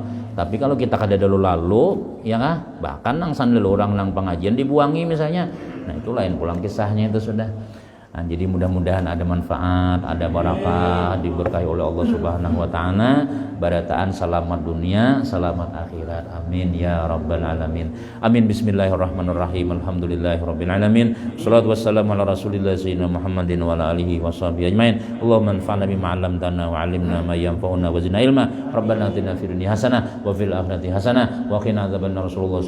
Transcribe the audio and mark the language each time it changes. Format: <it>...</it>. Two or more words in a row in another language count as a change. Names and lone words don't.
<bjn>Tapi kalau kita kada dulu lalu ya bahkan nang sandal orang nang pengajian dibuangi misalnya. Nah itu lain pulang kisahnya itu sudah. Nah, jadi mudah-mudahan ada manfaat, ada barakah, diberkahi oleh</bjn> <ar>الله سبحانه وتعالى,</ar> <bjn>barataan selamat dunia, selamat akhirat.</bjn> <ar>آمين يا رب العالمين. آمين. بسم الله الرحمن الرحيم. الحمد لله رب العالمين. الصلاة والسلام على رسول الله سيدنا محمدٍ وعلى آله وصحبه أجمعين. اللهم انفعنا بما علمتنا وعلمنا ما ينفعنا وزدنا علما. ربنا آتنا في الدنيا حسنة وفي الآخرة حسنة وقنا عذاب النار.</ar>